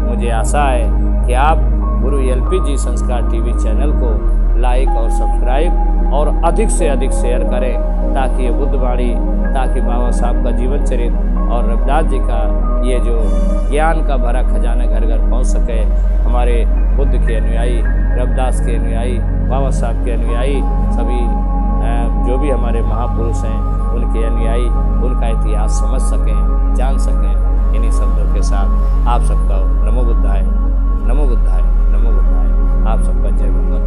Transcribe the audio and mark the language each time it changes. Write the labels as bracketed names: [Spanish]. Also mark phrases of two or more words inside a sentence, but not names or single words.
[Hindi] मुझे आशा है कि आप गुरु LPG संस्कार TV चैनल को लाइक और सब्सक्राइब और अधिक से अधिक शेयर करें, ताकि ये बुद्धवाणी, ताकि बाबा साहब का जीवन चरित्र और रविदास जी का ये जो ज्ञान का भरा खजाना घर घर पहुंच सके। हमारे बुद्ध के अनुयायी, रविदास के अनुयायी, बाबा साहब के अनुयायी, सभी जो भी हमारे महापुरुष हैं उनके अनुयायी उनका इतिहास समझ सकें, जान सकें। इन्हीं शब्दों के साथ आप सबका [Pali] नमो बुद्धाय, नमो बुद्धाय, नमो बुद्धाय। [Hindi] आप सबका जय।